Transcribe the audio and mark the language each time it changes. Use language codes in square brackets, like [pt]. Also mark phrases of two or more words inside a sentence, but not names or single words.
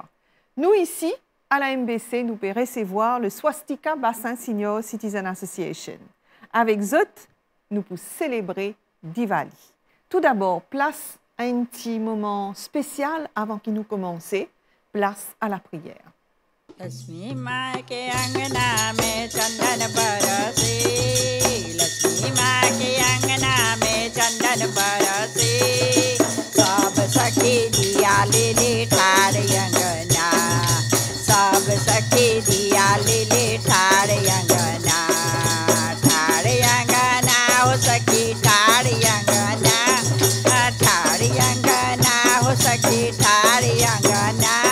[fr] Nous ici, à la MBC, nous pouvons recevoir le Swastika Bassin Senior Citizen Association. Avec eux, nous pouvons célébrer Diwali. Tout d'abord, place à un petit moment spécial avant que nous commencions. Place à la prière. [bho] लक्ष्मी माँ के अंगना में चंदन बरसे, लक्ष्मी माँ के अंगना में चंदन बरसे, सब सखी दिया ले ले ठाड़ अंगना, सब सखी दिया ले ले ठाड़ अंगना, ठाड़ अंगना हो सखी ठाड़ अंगना, ठाड़ अंगना हो सखी ठाड़ अंगना,